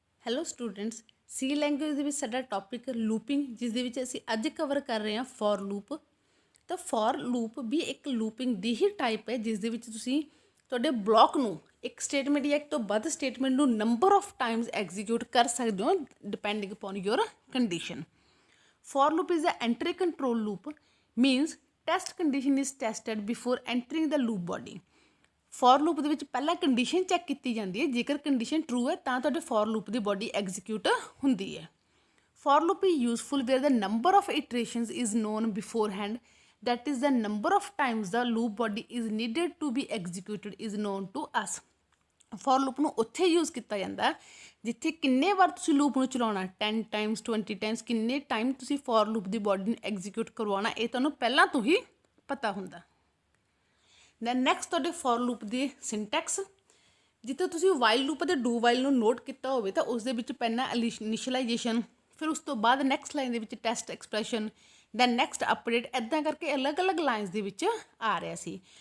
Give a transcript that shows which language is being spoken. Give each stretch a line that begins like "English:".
Punjabi: Hello students, ਸੀ language ਦੇ ਵਿੱਚ ਸਾਡਾ ਟੌਪਿਕ ਲੂਪਿੰਗ, ਜਿਸ ਦੇ ਵਿੱਚ ਅਸੀਂ ਅੱਜ ਕਵਰ ਕਰ ਰਹੇ ਹਾਂ ਫॉर ਲੂਪ। ਤਾਂ ਫॉर ਲੂਪ ਵੀ ਇੱਕ ਲੂਪਿੰਗ ਦੀ ਹੀ ਟਾਈਪ ਹੈ, ਜਿਸ ਦੇ ਵਿੱਚ ਤੁਸੀਂ ਤੁਹਾਡੇ ਬਲੌਕ ਨੂੰ ਇੱਕ ਸਟੇਟਮੈਂਟ ਜਾਂ ਇੱਕ ਤੋਂ ਵੱਧ ਸਟੇਟਮੈਂਟ ਨੂੰ ਨੰਬਰ ਆਫ ਟਾਈਮਸ ਐਗਜ਼ੀਕਿਊਟ ਕਰ ਸਕਦੇ ਹੋ
English: Depending upon your condition. For loop is an entry control loop, means test condition is tested before entering the loop body.
Punjabi: For loop ਦੇ ਵਿੱਚ ਪਹਿਲਾਂ ਕੰਡੀਸ਼ਨ ਚੈੱਕ ਕੀਤੀ ਜਾਂਦੀ ਹੈ। ਜੇਕਰ ਕੰਡੀਸ਼ਨ ਟਰੂ ਹੈ ਤਾਂ ਤੁਹਾਡੇ for loop ਦੀ body execute ਹੁੰਦੀ ਹੈ।
English: For loop is useful where the number of iterations is known beforehand, that is the number of times the loop body is needed to be executed is known to us.
Punjabi: For loop ਨੂੰ ਉੱਥੇ use ਕੀਤਾ ਜਾਂਦਾ ਜਿੱਥੇ ਕਿੰਨੇ ਵਾਰ ਤੁਸੀਂ loop ਨੂੰ ਚਲਾਉਣਾ, 10 Times 20 Times, ਕਿੰਨੇ ਟਾਈਮ ਤੁਸੀਂ ਫॉर ਲੂਪ ਦੀ ਬੋਡੀ ਨੂੰ ਐਗਜ਼ੀਕਿਊਟ ਕਰਵਾਉਣਾ, ਇਹ ਤੁਹਾਨੂੰ ਪਹਿਲਾਂ ਤੋਂ ਹੀ ਪਤਾ ਹੁੰਦਾ। ਦੈਨ ਨੈਕਸਟ ਤੁਹਾਡੇ ਫॉर ਲੂਪ ਦੀ ਸਿੰਟੈਕਸ, ਜਿੱਥੇ ਤੁਸੀਂ ਵਾਈਲ ਲੂਪ ਅਤੇ ਡੂ ਵਾਈਲ ਨੂੰ ਨੋਟ ਕੀਤਾ ਹੋਵੇ ਤਾਂ ਉਸ ਦੇ ਵਿੱਚ ਪਹਿਲਾਂ ਇਨੀਸ਼ੀਅਲਾਈਜੇਸ਼ਨ, ਫਿਰ ਉਸ ਤੋਂ ਬਾਅਦ ਨੈਕਸਟ ਲਾਈਨ ਦੇ ਵਿੱਚ test expression, then next update, ਇੱਦਾਂ ਕਰਕੇ ਅਲੱਗ-ਅਲੱਗ ਲਾਈਨਸ ਦੇ ਵਿੱਚ ਆ ਰਿਹਾ ਸੀ।